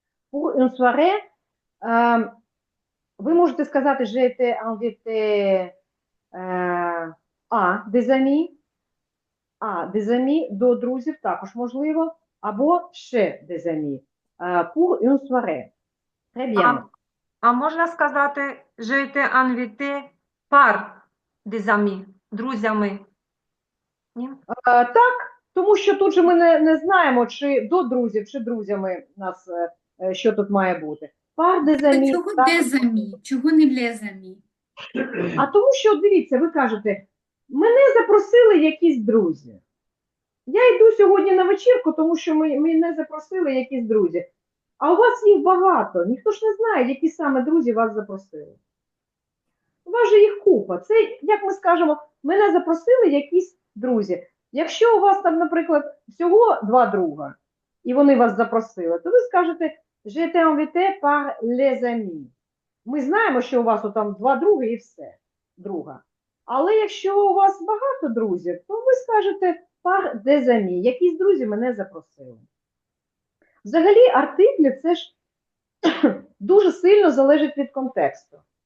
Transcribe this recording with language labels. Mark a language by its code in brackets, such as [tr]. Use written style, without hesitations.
[fr] Pour une soirée, [uk] ви можете сказати [fr] j'ai été invité à des amis, [uk] до друзів також можливо, або [fr] chez des amis, pour une soirée. Très bien. [uk] А можна сказати [fr] j'ai été invité par des amis, [uk] друзями? Ні? Так, тому що тут же ми не знаємо, чи до друзів, чи друзями у нас, що тут має бути. [fr] Par des amis. [uk] Чого des amis? Чого не les amis? А тому що, дивіться, ви кажете, мене запросили якісь друзі. Я йду сьогодні на вечірку, тому що мене запросили якісь друзі. А у вас їх багато, ніхто ж не знає, які саме друзі вас запросили. У вас же їх купа. Це, як ми скажемо, мене запросили якісь друзі. Якщо у вас там, наприклад, всього 2 друга, і вони вас запросили, то ви скажете [fr] j'ai été invité par les amis. [uk] Ми знаємо, що у вас там 2 други і все, друга. Але якщо у вас багато друзів, то ви скажете [fr] par des amis. [uk] Якісь друзі мене запросили. Взагалі, артиклі це ж дуже сильно залежить від контексту.